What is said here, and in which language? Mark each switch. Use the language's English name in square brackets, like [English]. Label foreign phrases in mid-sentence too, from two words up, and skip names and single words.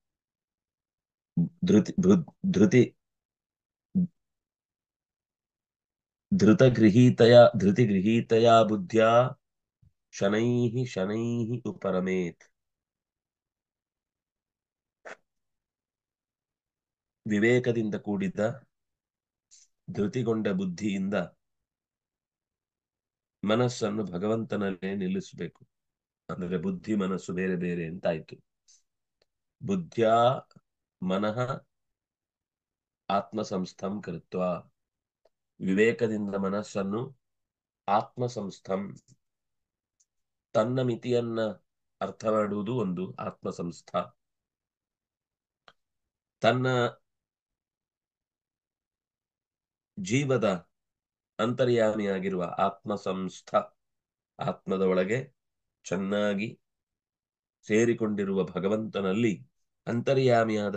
[Sanskrit] ಧೃತಿ ಧೃತಿ ಧೃತಿಗೃಹೀತೆಯ ಬುದ್ಧಿಯ ಶನೈಃ ಶನೈಃ ಉಪರಮೇತ್, [Kannada] ವಿವೇಕದಿಂದ ಕೂಡಿದ ಧೃತಿಗೊಂಡ ಬುದ್ಧಿಯಿಂದ ಮನಸ್ಸನ್ನು ಭಗವಂತನಲ್ಲೇ ನಿಲ್ಲಿಸಬೇಕು. ಅಂದ್ರೆ ಬುದ್ಧಿ ಮನಸ್ಸು ಬೇರೆ ಬೇರೆ ಅಂತಾಯ್ತು. [Sanskrit] ಬುದ್ಧ್ಯಾ ಮನಃ ಆತ್ಮಸಂಸ್ಥಂ ಕೃತ್ವ, [Kannada] ವಿವೇಕದಿಂದ ಮನಸ್ಸನ್ನು ಆತ್ಮಸಂಸ್ಥಂ, ತನ್ನ ಮಿತಿಯನ್ನ ಅರ್ಥ ಮಾಡುವುದು ಒಂದು ಆತ್ಮಸಂಸ್ಥ, ತನ್ನ ಜೀವದ ಅಂತರ್ಯಾಮಿಯಾಗಿರುವ ಆತ್ಮಸಂಸ್ಥ, ಆತ್ಮದ ಒಳಗೆ ಚೆನ್ನಾಗಿ ಸೇರಿಕೊಂಡಿರುವ ಭಗವಂತನಲ್ಲಿ, ಅಂತರ್ಯಾಮಿಯಾದ